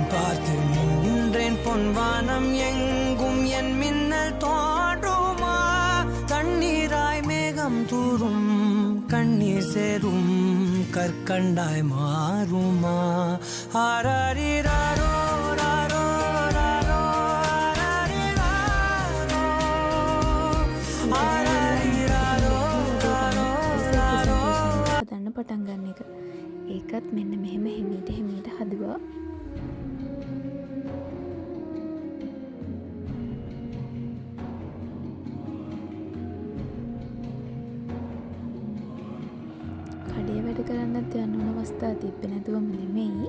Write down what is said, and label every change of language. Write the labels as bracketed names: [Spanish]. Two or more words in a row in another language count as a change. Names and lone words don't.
[Tamil] பார்த்து நின்றேன் பொன்வானம் எங்கும் என் மின்னல் தோன்றுமா தண்ணீராய் மேகம் தூரும் கண்ணீர் சேரும் கற்கண்டாய் மாறுமா ஆராரிராரோ ராரோ ராரோ ஆராரிராரோ ஆராரிராரோ ராரோ ராரோ [Sinhala] හදන්න පටන් ගන්න එක. ඒකත් මෙන්න මෙහෙම හිමීට හිමීට හදුවා. කඩේ වැඩ කරන්නත් යන්න ඕන අවස්ථා තිබ්බේ නැතුවම නෙමෙයි.